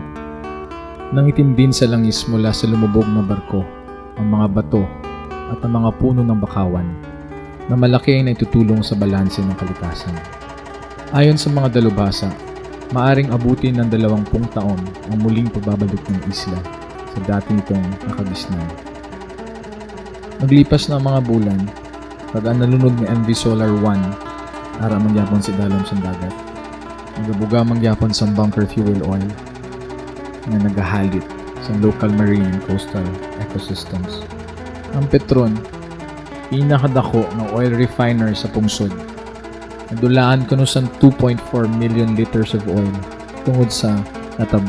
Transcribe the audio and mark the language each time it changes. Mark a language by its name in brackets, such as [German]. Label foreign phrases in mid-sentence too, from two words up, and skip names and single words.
[Filipino] Nangitim din sa langis mula sa lumubog na barko, ang mga bato at ang mga puno ng bakawan na malaki ay naitutulong sa balanse ng kalikasan. Ayon sa mga dalubhasa, maaring abutin ng 20 taon ang muling pagbabalik ng isla sa dati nitong nakagisnan. [Hiligaynon] Naglipas na ang mga bulan, pag ang nalunod ni MV Solar 1, ara mangyapon si dalom sa dagat. Nagabuga mangyapon sa bunker fuel oil na nagahalit sa [English] local marine and coastal ecosystems. [Hiligaynon] Ang Petron, pinakadako ng oil refiner sa pungsod, nadulaan ko sa [English] 2.4 million liters of oil [Hiligaynon] tungod sa natabo.